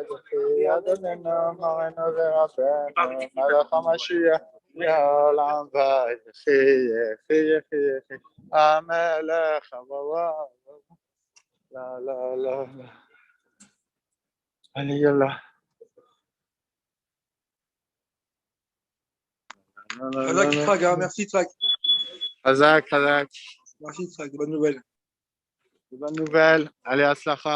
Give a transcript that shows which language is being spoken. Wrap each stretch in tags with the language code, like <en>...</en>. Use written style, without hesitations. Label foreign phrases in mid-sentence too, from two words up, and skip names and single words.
<he>יחי אדוננו מרנו ורבנו מלך המשיח לעולם. יחי המלך la.</he> <fr>Allez, yallah. Khazak, Traga, merci Trag. Khazak. Merci Trag, de bonnes nouvelles. De bonnes nouvelles. Allez, Aslacha.</fr>